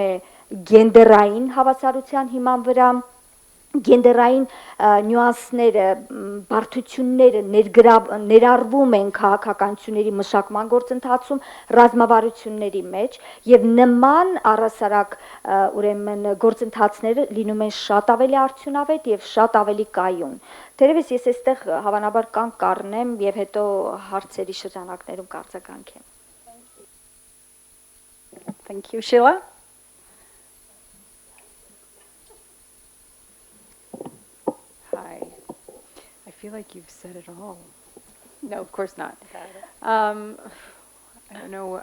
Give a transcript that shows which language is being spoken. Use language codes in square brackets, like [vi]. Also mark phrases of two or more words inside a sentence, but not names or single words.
[hy] է գենդերային հավասարության հիման վրա, գենդերային նյուանսները, բարդությունները ներառվում են քաղաքականությունների մշակման գործընթացում, ռազմավարությունների մեջ եւ նման առասարակ ուրեմն գործընթացները լինում են շատ ավելի արդյունավետ եւ շատ ավելի կայուն։ Թերևս ես այստեղ հավանաբար կանգ կառնեմ եւ հետո հարցերի շրջանակներում կարձագանքեմ։ [en] Thank you, Sheila. Hi. I feel like you've said it all. No, of course not. I don't know.